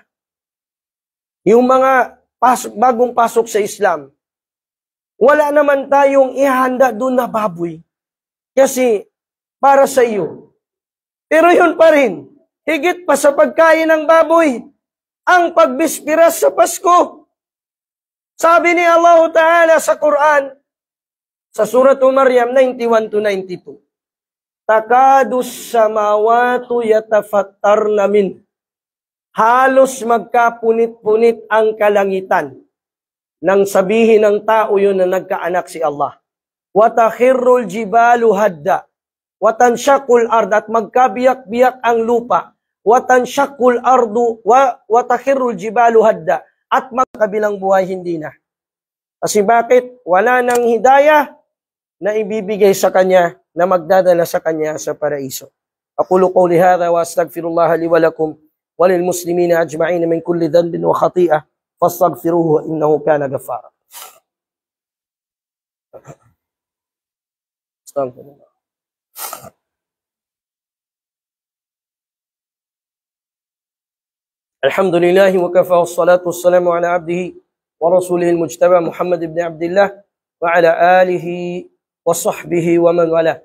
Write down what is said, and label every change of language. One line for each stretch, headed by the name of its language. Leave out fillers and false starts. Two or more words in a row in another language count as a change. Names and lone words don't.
Filipino: Yung mga bagong pasok sa Islam, wala naman tayong ihanda doon na baboy. Kasi para sa iyo. Pero yun pa rin, higit pa sa pagkain ng baboy, ang pagbispiras sa Pasko. Sabi ni Allah Ta'ala sa Quran, sa Surah Maryam 91-92,
Arabic: تكاد السماوات يتفطرن من.
Filipino: Halos magkapunit-punit ang kalangitan. nang sabihin ng tao yun na nagkaanak si Allah.
Arabic: وتخر الجبال هدا. وتنشق الأرض,
Filipino: at magkabiyak-biyak ang lupa.
Arabic: وتنشق الأرض وتخر الجبال هدا.
Filipino: At magkabilang buhay hindi na. Kasi bakit? Wala nang hidayah na ibibigay sa kanya, na magdadala sa kanya sa paraiso.
Arabic: أقول قولي هذا وأستغفر الله لي ولكم وللمسلمين أجمعين من كل ذنب وخطيئة فاستغفروه إنه كان غفارا. Astaghfirullah. الحمد لله وكفى والصلاة والسلام على عبده ورسوله المجتبى محمد بن عبد الله وعلى آله وصحبه ومن والى.